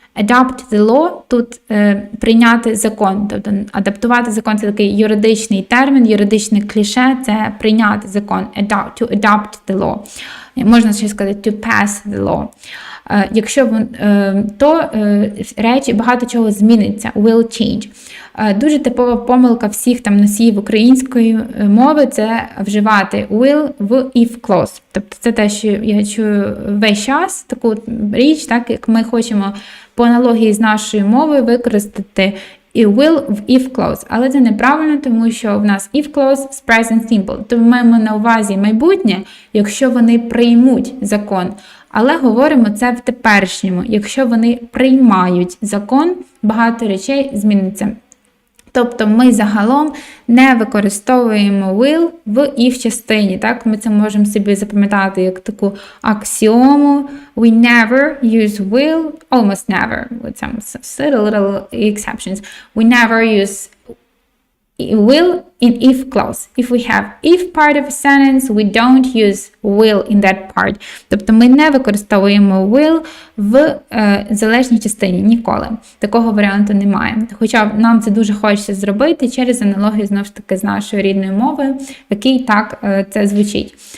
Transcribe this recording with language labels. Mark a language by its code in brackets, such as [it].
[en] Adopt the law, [uk] тут прийняти закон, тобто адаптувати закон, це такий юридичний термін, юридичне кліше, це прийняти закон, [en] to adopt the law. [uk] Можна ще сказати [en] to pass the law. [uk] Якщо то речі, багато чого зміниться, [en] will change. [uk] Дуже типова помилка всіх там носіїв української мови – це вживати will в if clause. Тобто це те, що я чую весь час, таку річ, так, як ми хочемо по аналогії з нашою мовою використати і will в if clause. Але це неправильно, тому що в нас if clause з present simple. Тобто ми маємо на увазі майбутнє, якщо вони приймуть закон. але говоримо це в теперішньому. Якщо вони приймають закон, багато речей зміниться. Тобто ми загалом не використовуємо will в if частині. Так? Ми це можемо собі запам'ятати як таку аксіому. [en] We never use will, almost never, with some little exceptions. We never use will in if clause. If we have if part of a sentence, we don't use will in that part. [uk] Тобто ми не використовуємо will в залежній частині ніколи. Такого варіанту немає. Хоча нам це дуже хочеться зробити через аналогію, знову ж таки, з нашою рідною мовою, в якій так це звучить.